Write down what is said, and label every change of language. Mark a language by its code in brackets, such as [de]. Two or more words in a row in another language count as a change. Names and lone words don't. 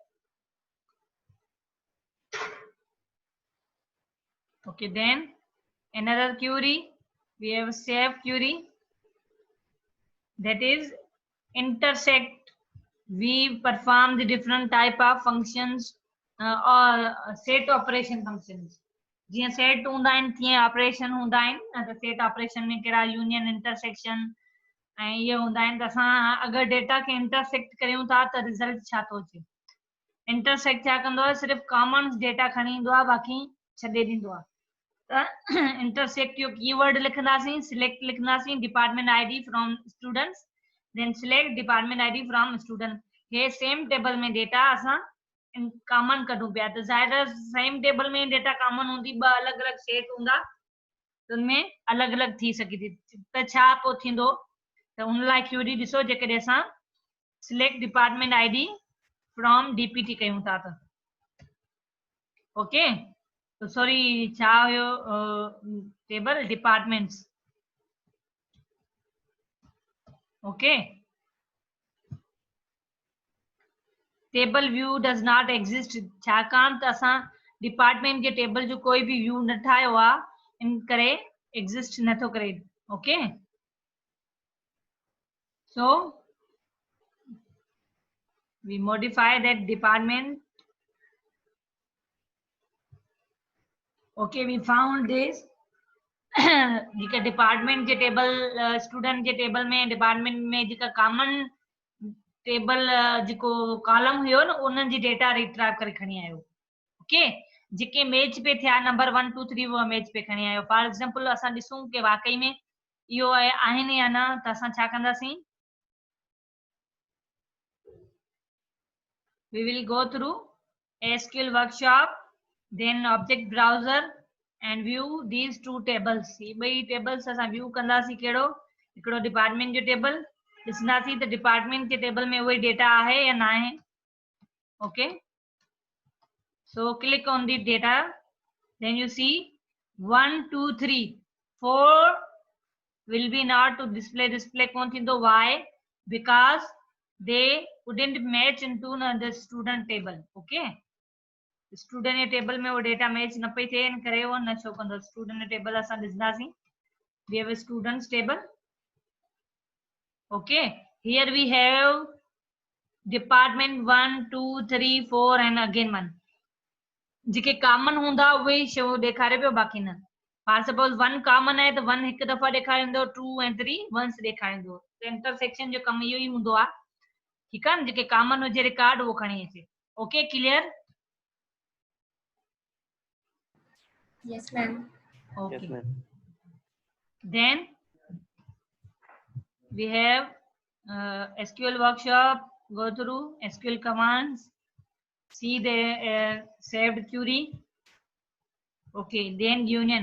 [en] Okay, then another query, we have a save query, that is intersect. We perform the different type of functions or set operation functions. [sd] जीअं सेट हूंदा आहिनि तीअं ऑपरेशन हूंदा आहिनि. त [en] set operation [sd] में कहिड़ा [en] union intersection [sd] ऐं इहे हूंदा आहिनि. त असां अगरि डेटा खे इंटरसेक्ट करियूं था त रिज़ल्ट छा थो अचे? इंटरसेक्ट छा कंदो आहे? सिर्फ़ु कॉमन डेटा खणी ईंदो आहे, बाक़ी छॾे ॾींदो आहे. इंटरसेक्ट जो कीवर्ड लिखंदासीं, सिलेक्ट लिखंदासीं [en] department ID from students, then select department ID from student. [sd] हे [en] same table [sd] में डेटा असां कॉमन कढूं पिया. त ज़ाहिर [en] same table [sd] में डेटा कॉमन हूंदी, ॿ अलॻि अलॻि सेट हूंदा, त उनमें अलॻि अलॻि थी सघे थी. त छा पोइ थींदो? त उन लाइ क्यूरी ॾिसो, जेकॾहिं असां [en] select department ID from DPT [sd] कयूं था त. ओके, तो सॉरी छा हुयो [en] table departments. Okay, table view does not exist. [sd] छाकाणि त असां डिपार्टमेंट जे टेबल जो कोई बि व्यू न ठाहियो आहे, इन करे एग्जिस्ट नथो करे. [en] Okay, so we modify that department. Okay, we found this. [sd] जेका डिपार्टमेंट जे टेबल स्टूडेंट जे टेबल में डिपार्टमेंट में जेका कॉमन टेबल जेको कॉलम हुयो न, उन्हनि जी [en] data retrieve [sd] करे खणी आयो. ओके, जेके मैच पे थिया नंबर 1 2 3 वो मैच पे खणी आयो. [en] for example [sd] असां ॾिसूं कि वाकई में इहो आहिनि या न, त असां छा कंदासीं? [en] we will go through SQL workshop, then object browser and view these two tables. [sd] ये ॿई टेबल्स असां व्यू कंदासीं. कहिड़ो? हिकिड़ो डिपार्टमेंट जो टेबल ॾिसंदासीं त डिपार्टमेंट जे टेबल में उहे डेटा आहे या न आहे. [en] ओके, so click on the data, then you see 1 2 3 4 will be not to display [sd] कोन थींदो. [en] Why? Because they wouldn't match into the student table. [sd] Okay, [en] student table [sd] में वो [en] data match [sd] न पे थे, न करे वो न show कंदो [en] student table [sd] असां ॾिसंदासीं. [en] We have a students table. Okay, here we have department 1 2 3 4 and again 1. [sd] जेके कॉमन हूंदा उहे शो ॾेखारे पियो, बाक़ी न. [en] for suppose [sd] 1 कॉमन आहे त 1 हिकु दफ़ा ॾेखारींदो, 2 ऐं 3 वंस ॾेखारींदो. त इंटरसेक्शन जो कमु इहो ई हूंदो आहे. ठीकु आहे न, जेके कॉमन हुजे रिकॉर्ड उहो खणी अचे. [en] Okay, clear? Yes, ma'am. Okay. Yes, ma'am. Then we have SQL workshop. Go through SQL commands. See the saved query. Okay, then union.